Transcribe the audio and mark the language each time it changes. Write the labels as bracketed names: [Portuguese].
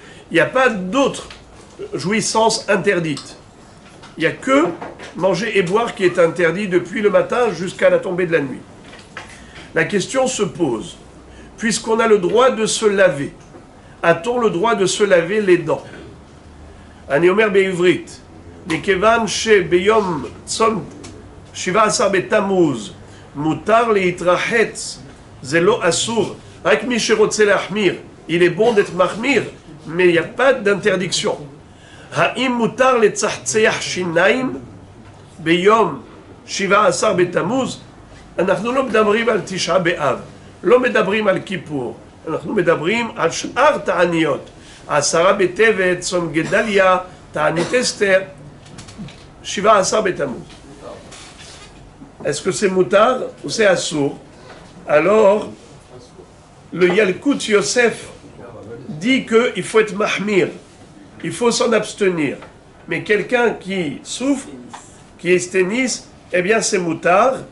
[French] Il n'y a pas d'autre jouissance interdite. Il n'y a que manger et boire qui est interdit depuis le matin jusqu'à la tombée de la nuit. La question se pose, puisqu'on a le droit de se laver, a-t-on le droit de se laver les dents? [Hebrew] אני אומר בעברית, מכיוון שביום צום 17 בתמוז מותר להתרחץ, זה לא אסור, רק מי שרוצה להחמיר, [French] il est bon d'être [Hebrew] מחמיר, [French] mais il n'y a pas d'interdiction. [Hebrew] האם מותר לצחצח שיניים ביום 17 בתמוז? אנחנו לא מדברים על תשעה באב, לא מדברים על כיפור, אנחנו מדברים על שאר תעניות. 10 בטבת, צום גדליה, תענית אסתר, 17 בתמוז. [French] Est-ce que c'est moutar ou c'est assour? Alors, le Yalkut Yosef dit qu'il faut être mahmir, il faut s'en abstenir. Mais quelqu'un qui souffre, qui esténise, eh bien c'est moutar.